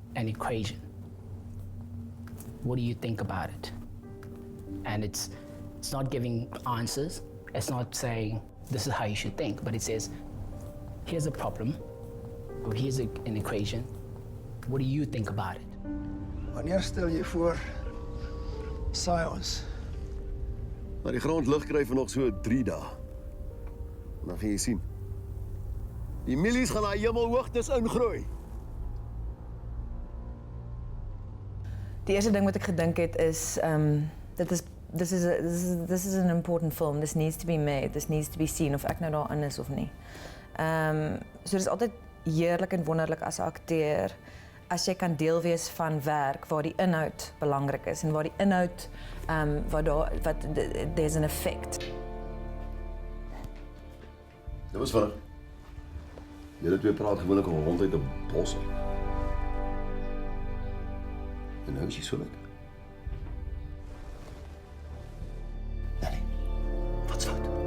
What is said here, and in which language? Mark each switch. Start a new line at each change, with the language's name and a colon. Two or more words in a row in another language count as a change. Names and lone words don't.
English: Here's an equation. what do you think about it? And it's not giving answers. It's not saying this is how you should think, but it says, here's a problem, or here's an equation. What do you think about it?
Afrikaans: Wanneer stel jy voor, saai ons? Maar die grondlig kry vir nog so 3 dae. Dan gaan jy sien. Die mielies gaan na hemelhoogtes ingroei. Die eerste ding wat ek gedink het is,
English: this is an important film. This needs to be made. This needs to be seen
Afrikaans: of ek nou daarin is of nie. So dit is altyd heerlik en wonderlik as 'n akteur as jy kan deel wees van werk waar die inhoud belangrik is en waar die inhoud
English: there's an effect.
Afrikaans: Dit was vinnig. Julle twee praat gewoonlik al ronduit 'n bos. En nou is jy so lekker. Nee, wat's fout?